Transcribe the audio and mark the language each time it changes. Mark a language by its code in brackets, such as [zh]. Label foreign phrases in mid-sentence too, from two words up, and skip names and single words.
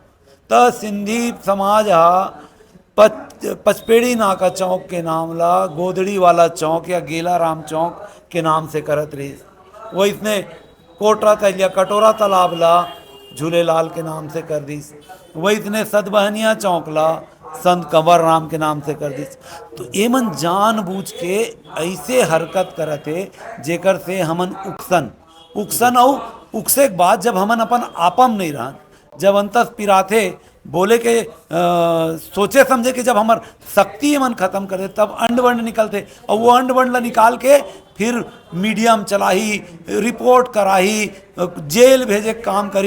[hne] तो सिंधी समाज पचपेड़ी नाका चौक के नाम ला गोदड़ी वाला चौक या गेला राम चौक के नाम से करत रही। वो इसने कोटरा तलिया कटोरा तालाब ला झूलेलाल के नाम से कर दी। वही इतने सदबहनिया चौक ला संत कंवर राम के नाम से कर दी। तो ये मन जानबूझ के ऐसे हरकत करते जेकर से हमन उकसन और उकसे के बाद जब हमन अपन आपम नहीं रहन, जब अंतस पिराथे बोले के सोचे समझे कि जब हमार शक्ति मन खत्म कर दे तब अंड बंड निकलते, और वो अंड बंड ला निकाल के फिर मीडिया में चलाही, रिपोर्ट कराही, जेल भेजे काम करी।